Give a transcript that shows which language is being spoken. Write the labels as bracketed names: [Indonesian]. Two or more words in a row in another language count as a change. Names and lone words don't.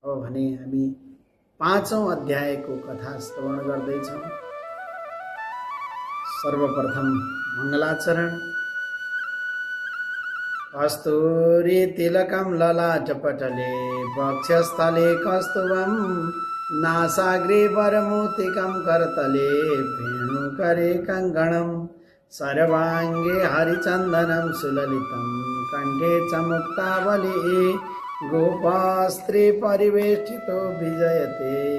[Nepali] भने हामी 5औं अध्यायको कथा श्रवण गर्दैछौँ। सर्वप्रथम मङ्गलाचरण। [Sanskrit] कस्तूरी तिलकं ललाटपटले वक्षस्थले कस्तुभं नासाग्रे वरमोतिकं करतले वेणुकरे कङ्कणं सर्वाङ्गे हरिचन्दनं सुललितं कण्ठे च मुक्तावली गोपास्त्री परिवेष्टितो विजयते